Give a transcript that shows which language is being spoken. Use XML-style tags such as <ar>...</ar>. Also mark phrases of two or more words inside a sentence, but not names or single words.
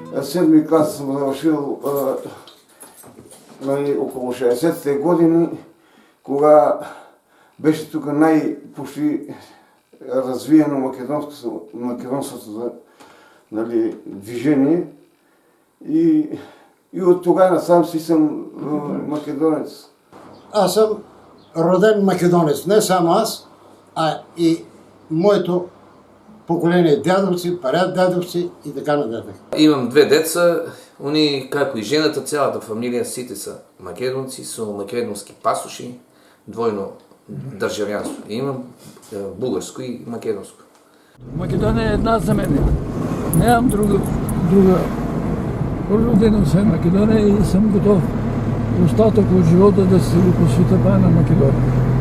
<bg>7-ми клас съм завършил около 60-те години, кога беше тук почти развиено македонското движение и от тогава насам си съм македонец. Аз съм роден македонец, не само аз, а и моето поколение дядовци, прадядовци и така нататък. Имам две деца,</bg> <mk>они, како и жената, цялата фамилија, сите са македонци, со македонски пасоши, двойно државјанство. Имам бугарско и македонско. Македонија е една за мене. Немам друга.</mk> <bg>Роден съм Македонија и съм готов остатък от живота</bg> <mk>да се го посвета на Македонија.</mk>